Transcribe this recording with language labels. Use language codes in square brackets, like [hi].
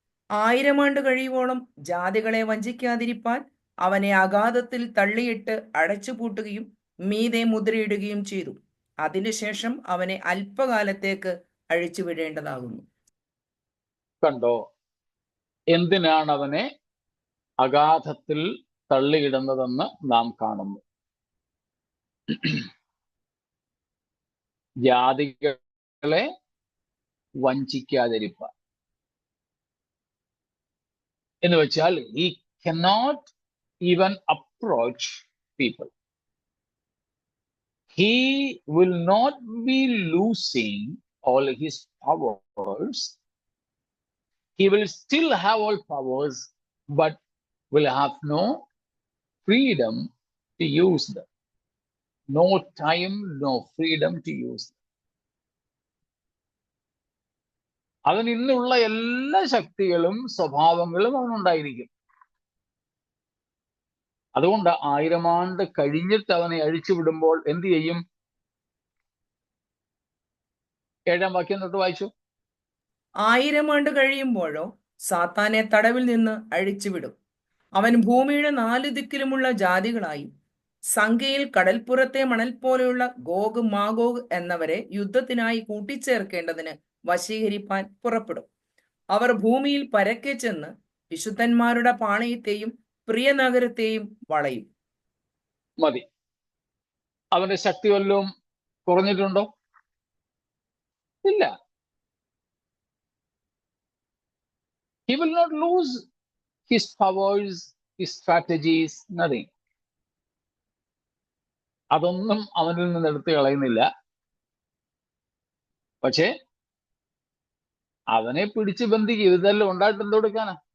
[ml] 1000 ആണ്ട് കഴിയുവോളം ജാതികളെ വഞ്ചിക്കാതിരിപ്പാൻ അവനെ അഗാധത്തിൽ തള്ളിയിട്ട് അടച്ചുപൂട്ടുകയും മീതെ മുദ്രയിടുകയും ചെയ്തു. അതിനുശേഷം അവനെ അല്പകാലത്തേക്ക് അഴിച്ചുവിടേണ്ടതാകുന്നു. കണ്ടോ, എന്തിനാണ് അവനെ അഗാധത്തിൽ തള്ളിയിടുന്നതെന്ന് നാം കാണുന്നു. ജാതികളെ വഞ്ചിക്കാതിരിപ്പാൻ എന്ന് വെച്ചാൽ [en] he cannot even approach people. He will not be losing all his powers. He will still have all powers, but will have no freedom to use them. No time, no freedom to use them. [ml] അവൻ ഇന്നുള്ള എല്ലാ ശക്തികളും സ്വഭാവങ്ങളും അവനുണ്ടായിരിക്കും. അതുകൊണ്ട് 1000 ആണ്ട് കഴിഞ്ഞിട്ട് അവനെ അഴിച്ചുവിടുമ്പോൾ എന്ത് ചെയ്യും? 7-ാം വാക്യം തൊട്ട് വായിച്ചു. 1000 ആണ്ട് കഴിയുമ്പോഴോ സാത്താനെ തടവിൽ നിന്ന് അഴിച്ചുവിടും. അവൻ ഭൂമിയുടെ 4 ദിക്കിലുമുള്ള ജാതികളായി സംഖ്യയിൽ കടൽപ്പുറത്തെ മണൽ പോലെയുള്ള ഗോഗ് മാഗോഗ് എന്നവരെ യുദ്ധത്തിനായി കൂട്ടിച്ചേർക്കേണ്ടതിന് വശീകരിപ്പാൻ പുറപ്പെടും. അവർ ഭൂമിയിൽ പരക്കെ ചെന്ന് വിശുദ്ധന്മാരുടെ പാളയത്തെയും പ്രിയ നഗരത്തെയും വളയും. മതി. അവന്റെ ശക്തി വല്ലതും കുറഞ്ഞിട്ടുണ്ടോ? ഇല്ല. [en] He will not lose his powers, his strategies, nothing. [ml] അതൊന്നും അവനിൽ നിന്ന് എടുത്തു കളയുന്നില്ല. പക്ഷേ അവനെ പിടിച്ച് ബന്ധിക്കും. ഇതെല്ലാം ഉണ്ടായിട്ട് എന്ത് കൊടുക്കാനാ?